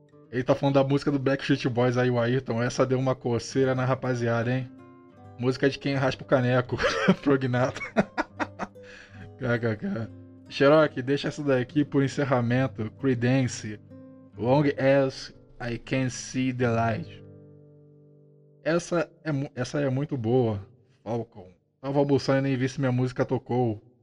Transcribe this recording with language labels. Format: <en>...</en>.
<pt>Ele tá falando da música do Backstreet Boys aí, o Ayrton. Essa deu uma coceira na rapaziada, hein? Música de quem raspa o caneco. Prognata. Xerox, deixa essa daqui por encerramento. Creedence.</pt> <en>Long as I can see the light.</en> <pt>Essa é muito boa, Falcon. Tava almoçando e nem vi se minha música tocou.</pt>